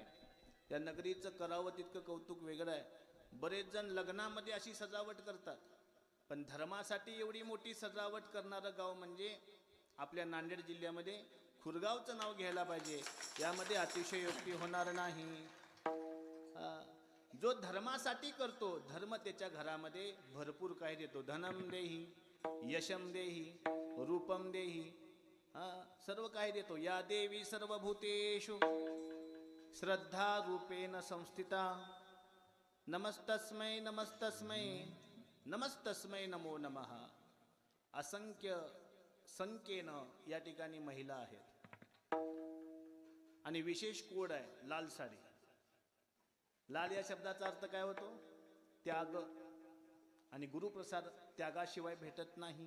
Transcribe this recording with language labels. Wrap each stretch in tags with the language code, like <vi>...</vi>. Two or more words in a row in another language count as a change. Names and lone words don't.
<mr>या नगरीचं करावं तितकं कौतुक वेगळं आहे. बरेच जण लग्नामध्ये अशी सजावट करतात, पण धर्मासाठी एवढी मोठी सजावट करणारं गाव म्हणजे आपल्या नांदेड जिल्ह्यामध्ये खुरगावचं नाव घ्यायला पाहिजे. यामध्ये अतिशयोक्ती होणार नाही. जो धर्मासाठी करतो, धर्म त्याच्या घरामध्ये भरपूर काही देतो.</mr> <sa>धनम देही, यशम देही, रूपम देही,</sa> <mr>सर्व काही देतो.</mr> <sa>या देवी सर्वभूतेषु श्रद्धा रूपेण संस्थिता. नमस्तस्मै नमस्तस्मै नमस्तस्मै नमो नमः.</sa> <mr>असंख्य संख्येनं या ठिकाणी महिला आहेत. आणि विशेष कोड आहे लाल साडी. लाल या शब्दाचा अर्थ काय होतो, त्याग. आणि गुरुप्रसाद त्यागाशिवाय भेटत नाही.</mr>